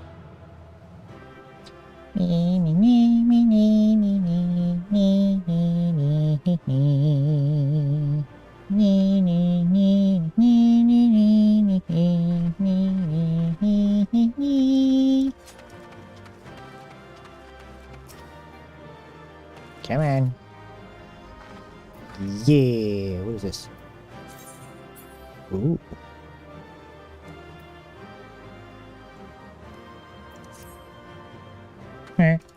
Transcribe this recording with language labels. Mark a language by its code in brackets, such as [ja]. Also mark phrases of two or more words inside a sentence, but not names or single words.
[en] Me, me, me, me, me, me, me, me, me, me, me, me. Me, me, me, me, me, me, me, me, me, me, me, me. Come on. Yeah, what is this? Ooh. Eh.